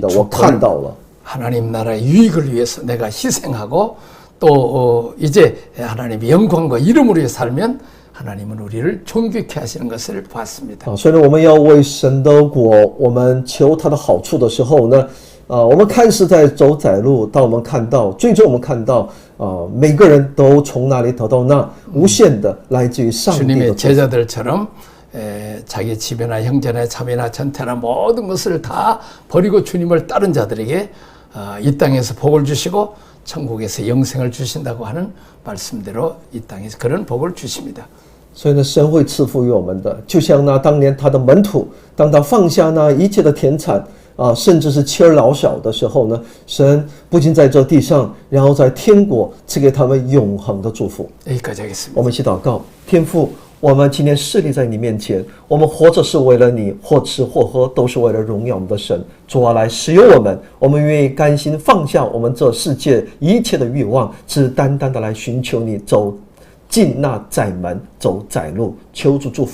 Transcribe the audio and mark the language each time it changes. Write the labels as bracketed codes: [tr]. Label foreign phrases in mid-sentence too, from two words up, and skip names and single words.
[zh] 我看到了。 [ko] 하나님 나라의 유익을 위해서 내가 희생하고 또 이제 하나님의 영광과 이름으로 살면 하나님은 우리를 존귀케 하시는 것을 봤습니다. [zh] 所以呢，我们要为神的国，我们求他的好处的时候呢，我们看是在走窄路，当我们看到，最终我们看到，每个人都从那里得到那无限的来自于上帝的 [ko] 주님의 제자들처럼 자기 집이나 형제나 자매나 전태나 모든 것을 다 버리고 주님을 따른 자들에게 이 땅에서 복을 주시고 천국에서 영생을 주신다고 하는 말씀대로 이 땅에서 그런 복을 주십니다. [zh] 所以呢，神会赐福于我们的，就像那当年他的门徒，当他放下那一切的田产甚至是妻儿老小的时候呢，神不仅在这地上，然后在天国赐给他们永恒的祝福。 [ko] 여기까지 하겠습니다. [zh] 我们一起祷告，天父，我们今天侍立在你面前，我们活着是为了你，或吃或喝都是为了荣耀我们的神。主啊，来使用我们，我们愿意甘心放下我们这世界一切的欲望，只单单的来寻求你，走进那窄门，走窄路。求主祝福，祷告奉我主耶稣基督的圣名，